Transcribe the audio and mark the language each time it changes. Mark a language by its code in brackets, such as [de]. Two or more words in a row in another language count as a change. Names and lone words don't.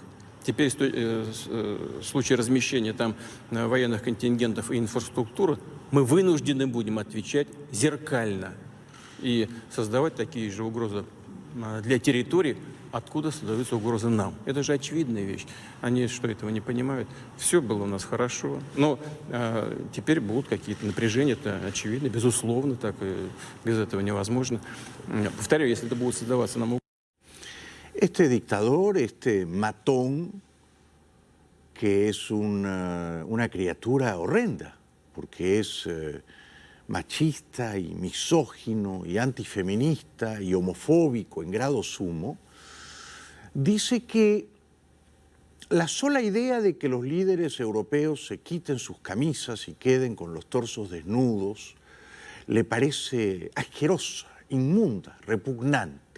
[ru] Теперь в случае размещения там военных контингентов и инфраструктуры мы вынуждены будем отвечать зеркально и создавать такие же угрозы для территорий, откуда создаются угрозы нам. Это же очевидная вещь. Они что, этого не понимают? Все было у нас хорошо, но теперь будут какие-то напряжения, это очевидно, безусловно, так и без этого невозможно. Повторяю, если это будет создаваться нам... [es] Este dictador, este matón, que es una criatura horrenda, porque es machista y misógino y antifeminista y homofóbico en grado sumo, dice que la sola idea de que los líderes europeos se quiten sus camisas y queden con los torsos desnudos le parece asquerosa, inmunda, repugnante.